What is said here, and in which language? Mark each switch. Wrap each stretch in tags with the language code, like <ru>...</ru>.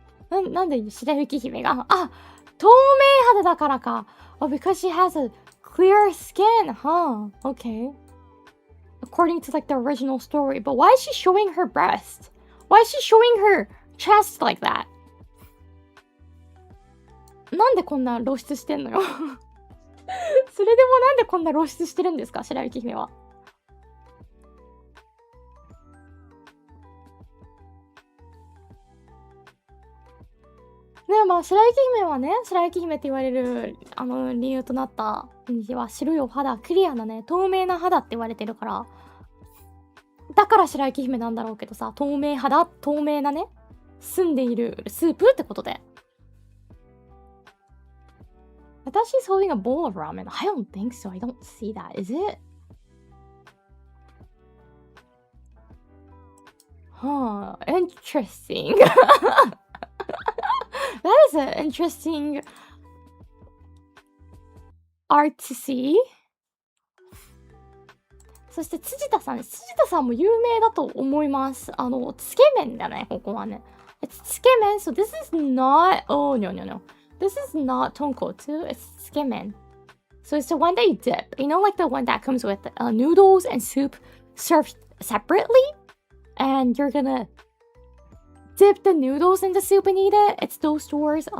<ja>なんで白雪姫が透明肌だからか。</ja> <en>Oh, because she has a clear skin, huh? Okay. According to like the original story. But why is she showing her breast? Why is she showing her chest like that?</en> <ja>なんでこんな露出してんのよそれでもなんでこんな露出してるんですか、白雪姫は。ね、まあ白雪姫はね、白雪姫って言われる理由となった意味は白いお肌、クリアなね、透明な肌って言われてるから、だから白雪姫なんだろうけどさ、透明肌、透明なね、住んでいるスープってことで。私</ja> <en>is holding a bowl of ramen. I don't think so. I don't see that. Is it? Huh. Interesting. That is an interesting art to see.</en> <ja>そして辻田さんも有名だと思います。つけ麺だね、ここはね。</ja> <en>It's つけ麺, so this is not... Oh, no. This is not tonkotsu, it's tsukemen. So it's the one that you dip. You know, like the one that comes with noodles and soup served separately? And you're gonna dip the noodles in the soup and eat it. It's those stores.</en>